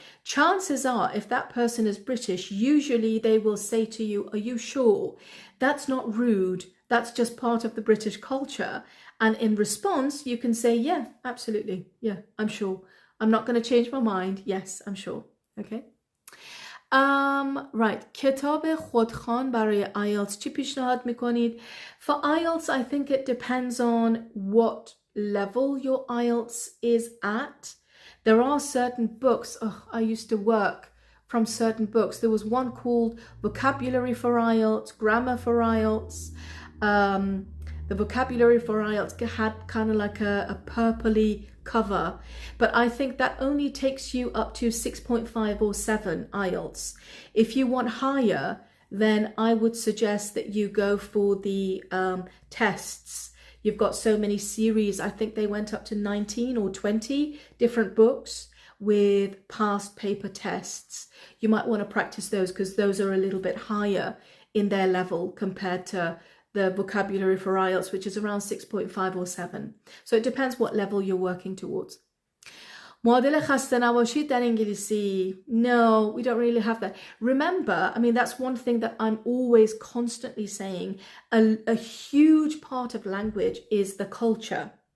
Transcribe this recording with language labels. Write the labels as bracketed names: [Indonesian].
[English] Chances are, if that person is British, usually they will say to you, are you sure? That's not rude. That's just part of the British culture. And in response, you can say, yeah, absolutely. Yeah, I'm sure. I'm not going to change my mind. Yes, I'm sure. Okay. Right. [Persian] کتاب خودخوان برای IELTS چی پیشنهاد میکنید? [English] For IELTS, I think it depends on what level your IELTS is at. There are certain books. Oh, I used to work from certain books. There was one called Vocabulary for IELTS, Grammar for IELTS. The Vocabulary for IELTS had kind of like a purpley cover, but I think that only takes you up to 6.5 or 7 IELTS. If you want higher, then I would suggest that you go for the tests. You've got so many series. I think they went up to 19 or 20 different books with past paper tests. You might want to practice those because those are a little bit higher in their level compared to the Vocabulary for IELTS, which is around 6.5 or 7. So it depends what level you're working towards. [Persian] معادل خسته نباشید در انگلیسی. [English] No, we don't really have that. Remember, I mean, that's one thing that I'm always constantly saying. A huge part of language is the culture.